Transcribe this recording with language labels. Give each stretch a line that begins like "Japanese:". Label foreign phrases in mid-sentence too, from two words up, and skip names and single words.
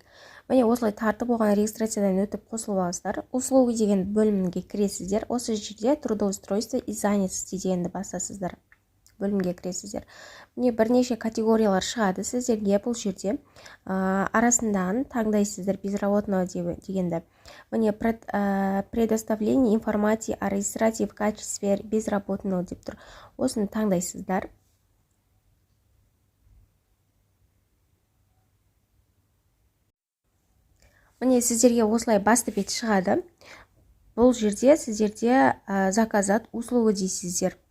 Kazakh: Міне осылай тартып оған регистрациядан өтіп қосылып аласыздар. Услуги деген бөлімге кіресіздер. Осы жерде
Russian: трудоустройство и занятости
Kazakh: дегенді басасыздар. Бөлімге кіресіздер. Міне бірнеше категориялар шығады сіздерге бұл жерде. Арасынан таңдайсыздар безработного дегенді.
Russian: Міне предоставление информации о регистрации в качестве безработного
Kazakh: деп тұр. Осыны таңдайсыздар. Міне сіздерге осылай басты бет шығады. Бұл жерде сіздерде
Russian: заказат услуги
Kazakh: дейсіздер.